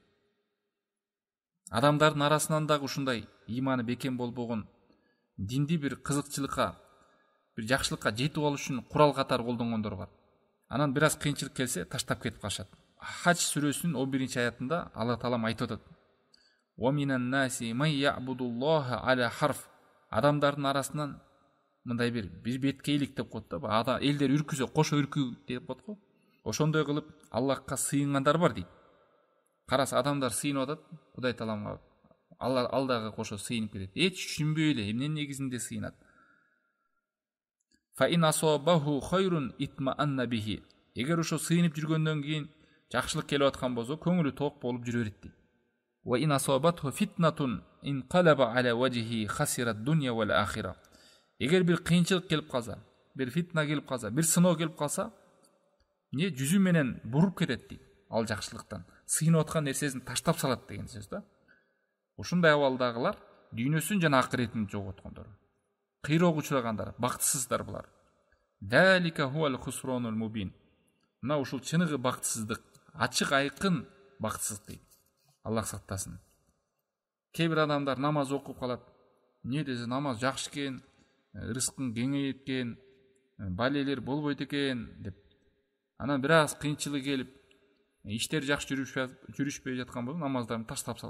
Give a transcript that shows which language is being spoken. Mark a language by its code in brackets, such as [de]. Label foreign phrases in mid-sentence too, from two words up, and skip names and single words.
[ky] Адамдардын арасынан дагы ушундай иманы бекем болбогон, динди бир кызыкчылыкка, бир жакшылыкка жетип алыш үчүн курал катары колдонгондор бар. Анан бир аз кыйынчылык келсе таштап кетип калышат. Хадж сүрөсүнүн 11-аятында Алла таалам айтып атат: [ar] "و من الناس من يعبد الله على حرف". [ky] Адамдардын арасынан мындай бир беткейлик деп коет да. Элдер үркүсө кошо үркүү деп коет го. Ошондой кылып Аллахка сыйынгандар бар дейт. Караса адамдар сыйынып атат, Кудай тааламга ал дагы кошо сыйынып кетет. Эч түшүнбөй эле эмненин негизинде сыйынат. [ar] فإن أصابه خير اطمأن به. [ky] Эгер ошо сыйынып жүргөндөн кийин жакшылык келип аткан болсо, көңүлү ток болуп жүрө берет дейт. [ar] و إن أصابته فتنة انقلب على وجهه خسر الدنيا و الآخرة. [ky] Эгер бир кыйынчылык келип калса, бир фитна келип калса, бир сыноо келип калса, не жүзү менен буруп кетет дейт. Ал жакшылыктан сыйынып аткан нерсесин таштап салат деген сөз да. Ушундай абалдагылар дүйнөсүн жана акыретин жоготкондор, кыйроого учурагандар, бактысыздар булар. [ar] ذلك هو الخسران المبين. [ky] Мына ушул чыныгы бактысыздык, ачык айкын бактысыздык дейт. Аллах сактасын. Кээ бир адамдар намаз окуп калат. Не десе намаз жакшы экен, рызкың кеңейет экен, балелер болбойт экен деп. Анан бир аз кыйынчылык келип, иштер жакшы жүрүшпөй жаткан болсо намаздарын таштап салат.